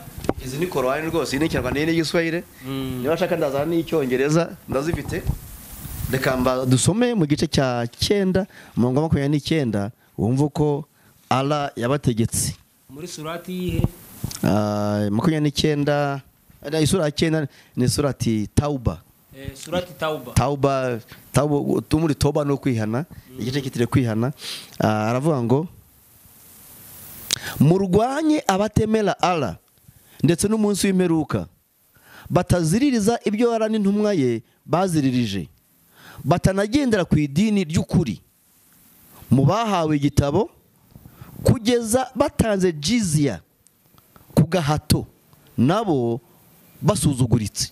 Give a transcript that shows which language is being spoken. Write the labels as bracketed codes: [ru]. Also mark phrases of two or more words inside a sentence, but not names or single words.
[rw] Izi ni Korani rwose, ni Kinyarwanda n'igiswahili. Niba shaka ndazana n'icyongereza ndazifite. Reka dusome mu gice cya 9 umurongo wa 29 wumva uko Allah yabategetse. Muri surati yihe? 29 isura ya 9 ni surati Tauba. Surati Tauba. Tauba tumuri toba no kwihana, igice kitire kwihana. Aravuga ngo murwanye abatemera Allah ndetse n'umunsi w'imperuka, bataziririza ibyo ara n'intumwa ye baziririje, batanagendera ku idini ry'ukuri, mu bahawe igitabo kugeza batanze jizya ku gahato, nabo basuzuguritse.